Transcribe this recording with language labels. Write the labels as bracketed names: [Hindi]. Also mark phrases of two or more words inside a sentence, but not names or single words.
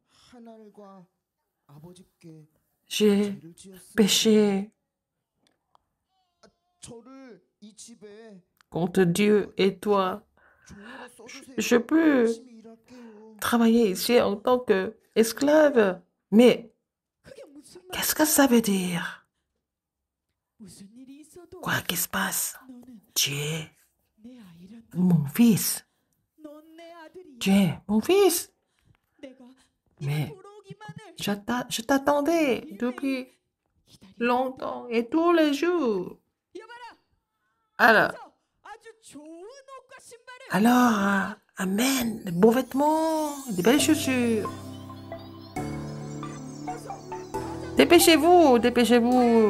[French] J'ai péché contre Dieu et toi. Je peux travailler ici en tant qu'esclave. Mais [Korean] 그게 무슨 [French] qu'est-ce que ça veut dire? [Korean] 무슨 일이 있어도 [French] Quoi qu'il se passe, [Korean] 너는 [French] tu es [Korean] 내 아이란다. [French] mon fils. [Korean] 넌 내 아들이야. [French] Tu es mon fils. [Korean] 내가 [French] Mais [Korean] 돌아오기만을 [French] je t'attendais depuis [Korean] 기다리고 [French] longtemps et tous les jours. [Korean] 여봐라. [French] Alors, [Korean] 그래서 아주 좋은 옷과 신발을 [French] alors, amène de beaux vêtements, de belles chaussures. Dépêchez-vous, dépêchez-vous.